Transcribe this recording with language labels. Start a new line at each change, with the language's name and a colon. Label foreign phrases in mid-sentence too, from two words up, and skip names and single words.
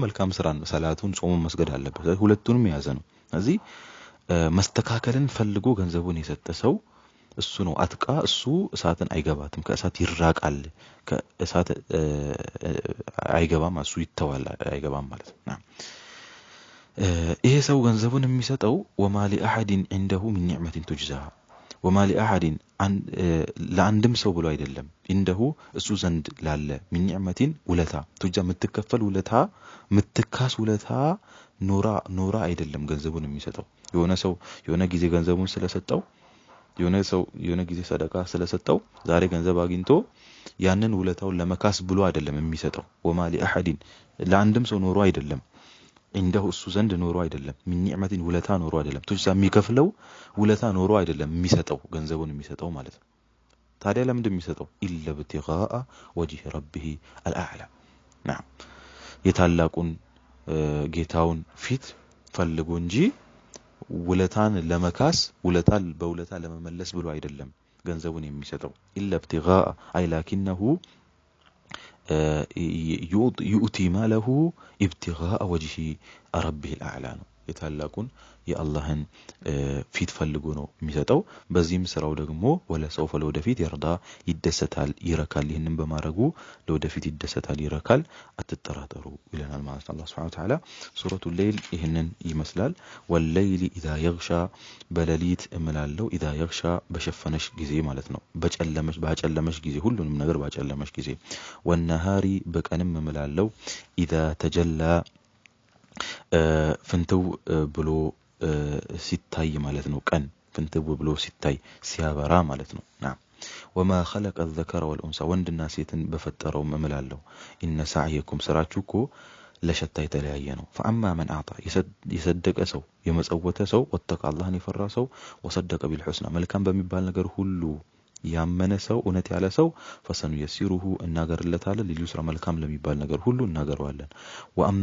Amharic: መልካም ስራ ሰላቱን ጾሙን መስገድ አለበት። ሁለቱንም የያዘ ነው። ስለዚህ መስተካከልን ፈልጎ ገንዘቡን የሰጠ ሰው እሱ ነው አትቃ። እሱ እሳትን አይገባትም፣ ከእሳት ይራቃል፣ ከእሳት አይገባም፣ እሱ ይተዋል አይገባም ማለት ነው። ይሄ ሰው ገንዘቡን የሚሰጠው
Arabic: وما لأحد عنده من نعمة تجزى وما لأحد
Amharic: ለአንድም ሰው ብሎ አይደለም عنده እሱ ዘንድ ላለ
Arabic: من نعمة
Amharic: ውለታ ትጃ የምትከፈል ውለታ የምትካስ ውለታ ኖራ አይደለም ገንዘቡን የሚሰጠው። የሆነ ሰው የሆነ ጊዜ ገንዘቡን ስለሰጠው የሆነ ጊዜ ሰደቃ ስለሰጠው ዛሬ ገንዘብ አግኝቶ ያንን ውለታውን ለመካስ ብሎ አይደለም የሚሰጠው።
Arabic: وما لأحد
Amharic: ለአንድም ሰው ኖሮ አይደለም عنده እሱ ዘንድ ኖሮ አይደለም
Arabic: من نعمة
Amharic: ውለታ ኖሮ አይደለም ትጃ የሚከፍለው ውለታ ኖሮ አይደለም የሚሰጠው ገንዘቡን የሚሰጠው ማለት ነው። ታዲያ ለምንድን የሚሰጠው?
Arabic: إلا ابتغاء وجه ربه الأعلى نعم
Amharic: የታላቁን ጌታውን ፊት ፈልጎ እንጂ ውለታን ለመካስ ውለታን በውለታ ለመመለስ ብሎ አይደለም ገንዘቡን የሚሰጠው።
Arabic: إلا ابتغاء أي لكنه يؤتي ماله ابتغاء وجه ربه الأعلى
Amharic: የታላቁን የአላህን ፊት ፈልጎ ነው የሚሰጠው። በዚህም ስራው ደግሞ
Arabic: ولسوف
Amharic: ለወደፊት ይርዳ ይደሰታል ይረካል። ይሄንን በማድረጉ ለወደፊት ይደሰታል ይረካል፣ አትጠራጠሩ ይለናል ማለት ነው አላህ
Arabic: سبحانه وتعالى።
Amharic: ሱረቱል ሌይል ይሄንን ይመስላል።
Arabic: والليل إذا يغشى
Amharic: በሌሊት እምላለው
Arabic: إذا يغشى
Amharic: በሸፈነሽ ጊዜ ማለት ነው። ባጨለመሽ ጊዜ ሁሉንም ነገር ባጨለመሽ ጊዜ። ወነሃሪ በቀንም እምላለው
Arabic: إذا تجلى
Amharic: ፍንትው ብሎ ሲታይ ማለት ነው። ቀን ፍንትው ብሎ ሲታይ ሲያበራ ማለት ነው።
Arabic: وما خلق الذكر والأنثى
Amharic: ወንድና ሴትን በፈጠረው እምላለው
Arabic: إن سعيكم
Amharic: ስራችሁ እኮ ለሸታ የተለያየ ነው
Arabic: فأما من أعطى
Amharic: የሰደቀ ሰው የመጸወተ ሰው ወተቀ አላህን የፈራ ሰው
Arabic: وصدق بالحسنى
Amharic: መልካም በሚባል ነገር ሁሉ ያመነ ሰው እውነት ያለ ሰው
Arabic: فسنيسره
Amharic: እናገርለታለን ሊዩስራ መልካም ለሚባል ነገር ሁሉ እናገረዋለን ወአማ